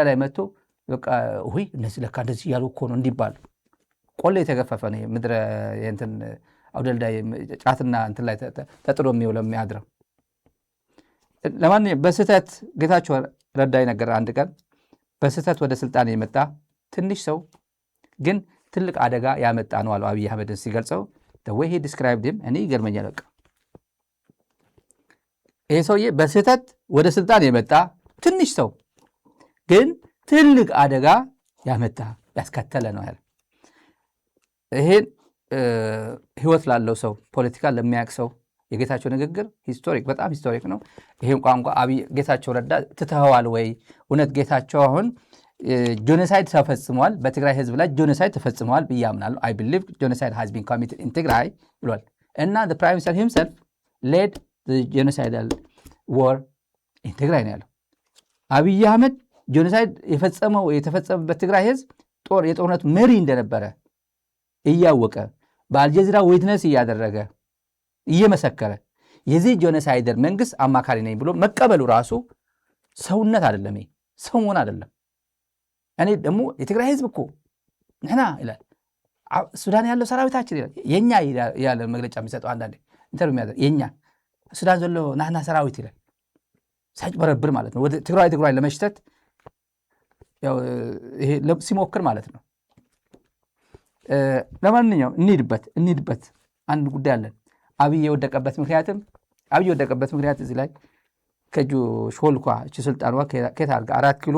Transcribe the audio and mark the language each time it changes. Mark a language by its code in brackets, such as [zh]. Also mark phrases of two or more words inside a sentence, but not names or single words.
[am] ላይ መጥቶ በቃ ሁይ እነዚህ ለካ እንደዚህ እያሉ እኮ ነው እንዲባል ቆሌ የተገፈፈ ነው ምድረ እንትን አውደልዳይ ጫትና እንትን ላይ ተጥሎ የሚውለው የሚያድረው። ለማንኛውም በስህተት ጌታቸው ረዳ ነገር አንድ ቀን በስህተት ወደ ስልጣን የመጣ ትንሽ ሰው ግን ትልቅ አደጋ ያመጣ ነው አሉ አብይ አህመድን ሲገልጸው። [en] the way he described him [am] እኔ ይገርመኛል። በቃ ይሄ ሰውዬ በስህተት ወደ ስልጣን የመጣ ትንሽ ሰው ግን ትልቅ አደጋ ያመጣ ያስከተለ ነው ያለ። ይሄን ህይወት ላለው ሰው ፖለቲካ ለሚያውቅ ሰው የጌታቸው ንግግር ሂስቶሪክ በጣም ሂስቶሪክ ነው። ይሄን ቋንቋ አብይ ጌታቸው ረዳ ትተዋል ወይ? እውነት ጌታቸው አሁን ጆኖሳይድ ተፈጽሟል፣ በትግራይ ህዝብ ላይ ጆኖሳይድ ተፈጽሟል ብዬ አምናለሁ። [en] I believe genocide has been committed in Tigray [am] ብሏል። እና [en] the prime minister himself led the genocidal war in [am] ትግራይ ነው ያለው። አብይ አህመድ ጆኖሳይድ የተፈጸመበት ትግራይ ህዝብ የጦርነቱ መሪ እንደነበረ እያወቀ በአልጀዚራ ዊትነስ እያደረገ እየመሰከረ የዚህ ጆኖሳይደር መንግስት አማካሪ ነኝ ብሎ መቀበሉ ራሱ ሰውነት አይደለም፣ ሰው መሆን አይደለም። እኔ ደግሞ የትግራይ ህዝብ እኮ ነና ይላል፣ ሱዳን ያለው ሰራዊታችን ይላል፣ የኛ ያለ መግለጫ የሚሰጠው አንዳንዴ ኢንተርቪው የሚያደርግ የኛ [ti] ሱዳን ዘሎ ናህና ሰራዊት [am] ይላል። ሳይጭበረብር ማለት ነው። ወደ ትግራይ ለመሽተት ያው ይሄ ሲሞክር ማለት ነው። ለማንኛውም እንሂድበት አንድ ጉዳይ አለን። አብይ የወደቀበት ምክንያት እዚህ ላይ ከእጁ ሾልኳ እቺ ስልጣኗ ከየት አድርጋ 4 ኪሎ